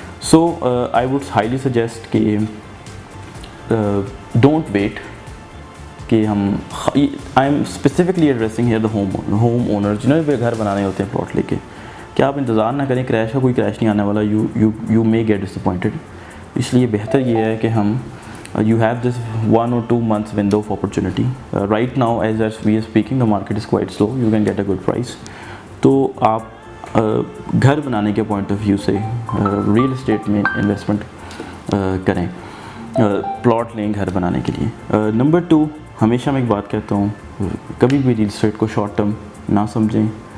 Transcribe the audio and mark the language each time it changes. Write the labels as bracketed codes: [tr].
[en] so I would highly suggest [hi] कि [en] don't wait [hi] कि हम, [en] I am specifically addressing here the home owners [hi] जिन्होंने घर बनाने होते हैं प्लॉट लेके, कि आप इंतज़ार ना करें क्रैश का, कोई क्रैश नहीं आने वाला. [en] You may get disappointed. [hi] इसलिए बेहतर ये है कि हम [en] you have this 1 or 2 months window of opportunity. Right now as we are speaking the market is quite slow, you can get a good price. [hi] तो आप घर बनाने के पॉइंट ऑफ व्यू से रियल एस्टेट में इन्वेस्टमेंट करें, plot लें घर बनाने के लिए. नंबर 2, हमेशा मैं एक बात कहता हूँ, कभी भी रियल एस्टेट को शॉर्ट टर्म ना समझें.